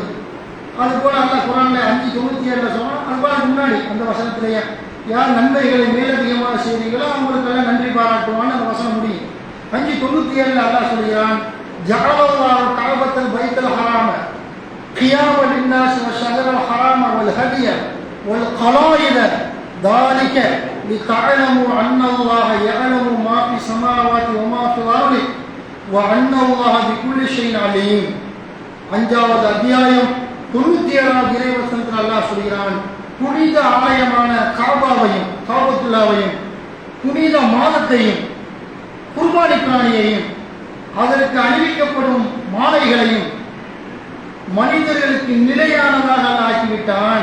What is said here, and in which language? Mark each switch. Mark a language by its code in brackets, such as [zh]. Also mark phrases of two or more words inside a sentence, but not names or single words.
[ta] அதுபோல் அல்லாஹ் குர்ஆன்ல 5:97 சொன்னால் அதுபோல் முன்னாடி அந்த வசனத்திலேயே யார் நன்மைகளை மேலதிகமாக செய்கிறீங்களோ அவங்களுக்கெல்லாம் நன்றி பாராட்டுவான்னு அந்த வசனம் முடியும். [ar] 5:97 [ta] அல்லாஹ் சொல்கிறான், [ar] جعل الله الكعبة البيت الحرام قياما للناس والشهر الحرام والهدي والقلائد ذلك لتعلموا أن الله يعلم ما في السماوات وما في الأرض وأن الله بكل شيء عليم. [ta] 5வது அத்தியாயம் 97வது இறைவசனத்தில் அல்லாஹ் சொல்கிறான், புனித ஆலயமான காபாவையும் காபத்துல்லாவையும் புனித மாதத்தையும் குர்பானி பிராணியையும் அதற்கு அணிவிக்கப்படும் மாலைகளையும் மனிதர்களுக்கு நிலையானதாக ஆக்கிவிட்டான்.